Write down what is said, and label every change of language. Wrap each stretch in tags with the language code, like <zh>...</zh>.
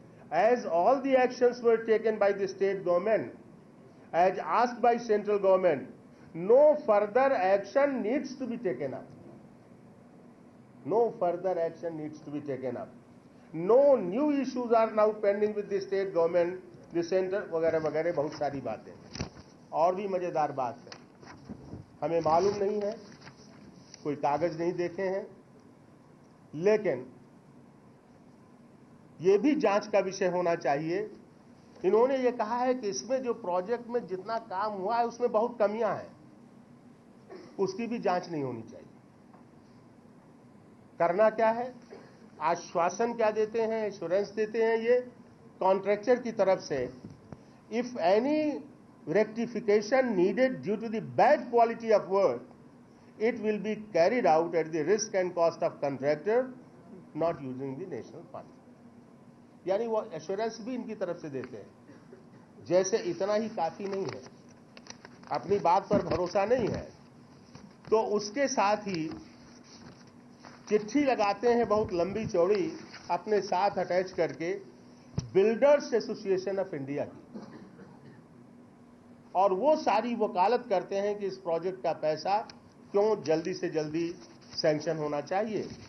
<en>As all the actions were taken by the state government, as asked by central government, no further action needs to be taken up. No further action needs to be taken up. No new issues are now pending with the state government, the center,</en> <hi>वगैरह वगैरह बहुत सारी बातें। और भी मजेदार बात है, हमें मालूम नहीं है, कोई कागज नहीं देखे हैं, लेकिन यह भी जांच का विषय होना चाहिए। इन्होंने ये कहा है कि इसमें जो प्रोजेक्ट में जितना काम हुआ है उसमें बहुत कमियां हैं, उसकी भी जांच नहीं होनी चाहिए। करना क्या है? आश्वासन क्या देते हैं, एश्योरेंस देते हैं ये कॉन्ट्रैक्टर की तरफ से,</hi> <en>If any rectification needed due to the bad quality of work, it will be carried out at the risk and cost of contractor, not using the national fund.</en> <hi>यानी वो एश्योरेंस भी इनकी तरफ से देते हैं। जैसे इतना ही काफी नहीं है, अपनी बात पर भरोसा नहीं है, तो उसके साथ ही चिट्ठी लगाते हैं बहुत लंबी चौड़ी अपने साथ अटैच करके बिल्डर्स एसोसिएशन ऑफ इंडिया की, और वो सारी वकालत करते हैं कि इस प्रोजेक्ट का पैसा क्यों जल्दी से जल्दी सैंक्शन होना चाहिए।</hi>